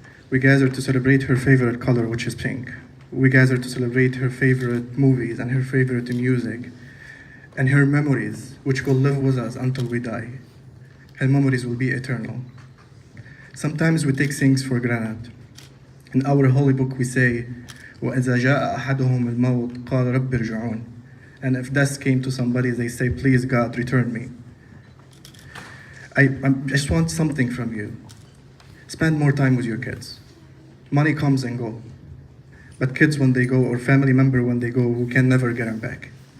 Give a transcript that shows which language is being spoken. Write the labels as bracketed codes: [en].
[en] We gather to celebrate her favorite color, which is pink. We gather to celebrate her favorite movies and her favorite music and her memories, which will live with us until we die. Her memories will be eternal. Sometimes we take things for granted. In our holy book we say, [ar] وَإِذَا جَاءَ أَحَدُهُمُ الْمَوْتِ قَالَ رَبِّ ارْجِعُونِ. [en] And if death came to somebody, they say, please God, return me. I just want something from you. Spend more time with your kids. Money comes and goes. But kids when they go, or family member when they go, we can never get them back.